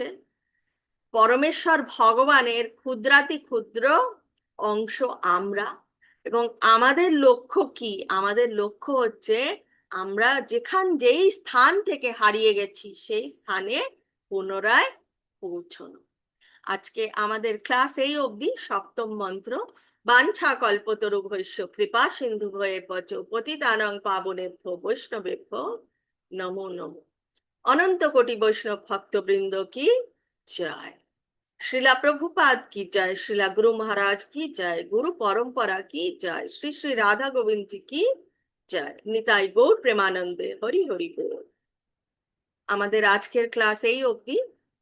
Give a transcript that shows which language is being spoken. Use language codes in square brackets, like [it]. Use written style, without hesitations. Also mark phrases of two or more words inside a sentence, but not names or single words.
[bn] পরমেশ্বর ভগবানের ক্ষুদ্রাতি ক্ষুদ্র অংশ আমরা, এবং আমাদের লক্ষ্য কি? আমাদের লক্ষ্য হচ্ছে আমরা যেই স্থান থেকে হারিয়ে গেছি সেই স্থানে পুনরায় পৌঁছানো। আজকে আমাদের ক্লাস এই অবধি। সপ্তম মন্ত্র। [sa] বাঞ্ছা কল্পতরুভ্যশ্চ কৃপা সিন্ধুভ্যেব চ পতিতানাং পাবনেভ্যো বৈষ্ণবেভ্যো নমো নমো। [bn] অনন্ত কোটি বৈষ্ণব ভক্তবৃন্দ কি জয়। [hi] श्रीला प्रभुपाद की जय। श्रीला गुरु महाराज की जय। गुरु परंपरा की जय। श्री श्री राधा गोविंद जी की जय। [bn] নিতাই গৌর প্রেমানন্দে। হরি হরি বোল। আমাদের আজকের ক্লাস এই অবধি।